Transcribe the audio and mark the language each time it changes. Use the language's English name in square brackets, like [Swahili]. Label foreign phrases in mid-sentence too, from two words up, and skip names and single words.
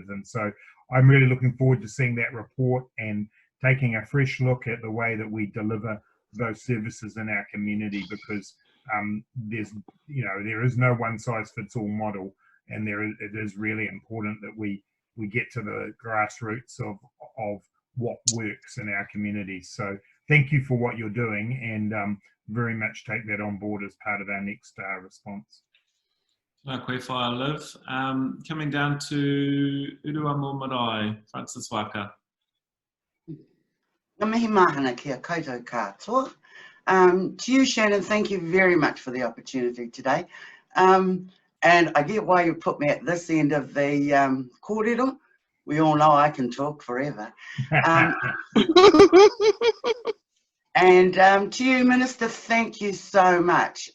[English] And so I'm really looking forward to seeing that report and taking a fresh look at the way that we deliver those services in our community, because there is no one size fits all model, and it is really important that we get to the grassroots of what works in our communities. So thank you for what you're doing, and very much take that on board as part of our next response. [Māori] Nā koe whaia, [English] Liv. Coming down to Uruamo Marae, Francis Waka. [Māori] Ngā mihi mahana kia koutou katoa. [English] To you, Shannon, thank you very much for the opportunity today. And I get why you put me at this end of the kōrero, we all know I can talk forever. And to you, Minister, thank you so much.